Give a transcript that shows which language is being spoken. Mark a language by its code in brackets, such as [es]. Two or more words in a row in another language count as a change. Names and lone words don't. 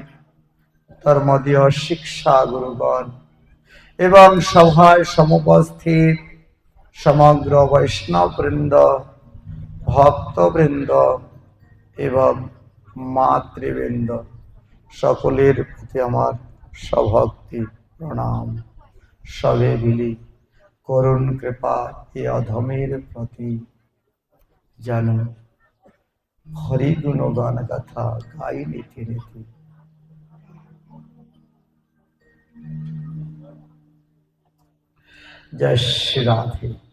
[bn] ধর্মদীয় শিক্ষা গুরুগণ এবং সভায় সমুপস্থিত সমগ্র বৈষ্ণব বৃন্দ ভক্তবৃন্দ এবং মাতৃবৃন্দ সকলের প্রতি আমার সভক্তি প্রণাম। সবে মিলি করুণ কৃপা এ অধমের প্রতি জানো হরি গুণগান গাথা গাই নীতি নীতি। জয় শ্রী রাধে।